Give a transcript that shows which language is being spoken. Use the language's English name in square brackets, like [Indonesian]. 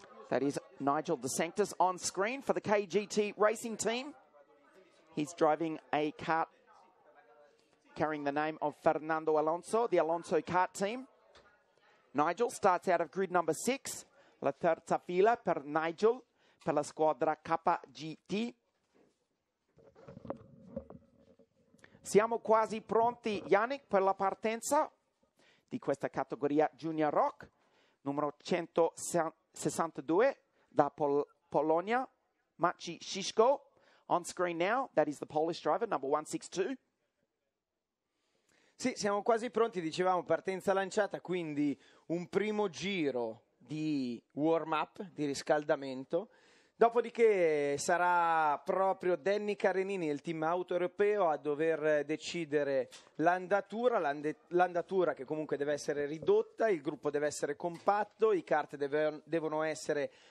[English] That is Nigel De Sanctis on screen for the KGT Racing Team. He's driving a kart carrying the name of Fernando Alonso, the Alonso kart team. Nigel starts out of grid number 6. [Italian] La terza fila per Nigel, per la squadra KGT. Siamo quasi pronti, Yannick, per la partenza di questa categoria Junior Rock, numero 162 da Polonia, Maciej Shishko. [English] On screen now, that is the Polish driver, number 162. [Italian] Sì, siamo quasi pronti, dicevamo, partenza lanciata, quindi un primo giro di warm-up, di riscaldamento. Dopodiché sarà proprio Danny Carenini, il team auto europeo, a dover decidere l'andatura che comunque deve essere ridotta, il gruppo deve essere compatto, i kart devono essere